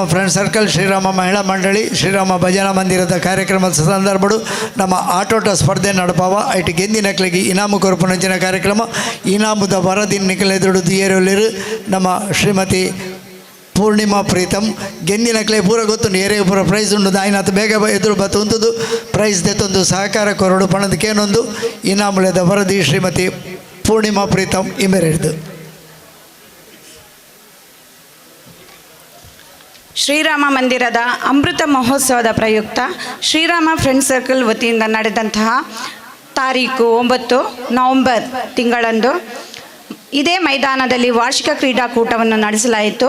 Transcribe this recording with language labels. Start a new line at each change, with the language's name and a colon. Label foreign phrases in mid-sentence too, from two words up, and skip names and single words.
Tulu: ಫ್ರೆಂಡ್ ಸರ್ಕಲ್ ಶ್ರೀರಾಮ ಮಹಿಳಾ ಮಂಡಳಿ ಶ್ರೀರಾಮ ಭಜನಾ ಮಂದಿರದ ಕಾರ್ಯಕ್ರಮದ ಸಂದರ್ಭಡು ನಮ್ಮ ಆಟೋಟ ಸ್ಪರ್ಧೆ ನಡಪಾವ ಐಟಿ ಗೆಂದಿನಕ್ಲಿಗೆ ಇನಾಮು ಕೊರಪುನಂಚಿನ ಕಾರ್ಯಕ್ರಮ ಇನಾಮುದ ವರದಿ ನಿಖಲೆದುಡು ಏರಲಿರು ನಮ್ಮ ಶ್ರೀಮತಿ ಪೂರ್ಣಿಮಾ ಪ್ರೀತಮ್ ಗೆಂದಿನಕ್ಲೆ ಪೂರ ಗೊತ್ತು ಏರಿಯ ಪೂರ ಪ್ರೈಸ್ ಉಂಡು ಆಯ್ನಾಥ ಬೇಗ ಎದುರು ಬತ್ತೊಂದು ಪ್ರೈಸ್ ದೆತ್ತೊಂದು ಸಹಕಾರ ಕೊರಡು ಪಣದಕ್ಕೇನೊಂದು ಇನಾಮುಳದ ವರದಿ ಶ್ರೀಮತಿ ಪೂರ್ಣಿಮಾ ಪ್ರೀತಮ್ ಇಮೆರೆಡ್ದು
Kannada: ಶ್ರೀರಾಮ ಮಂದಿರದ ಅಮೃತ ಮಹೋತ್ಸವದ ಪ್ರಯುಕ್ತ ಶ್ರೀರಾಮ ಫ್ರೆಂಡ್ ಸರ್ಕಲ್ ವತಿಯಿಂದ ನಡೆದಂತಹ ತಾರೀಕು 9 ನವೆಂಬರ್ ತಿಂಗಳಂದು ಇದೇ ಮೈದಾನದಲ್ಲಿ ವಾರ್ಷಿಕ ಕ್ರೀಡಾಕೂಟವನ್ನು ನಡೆಸಲಾಯಿತು.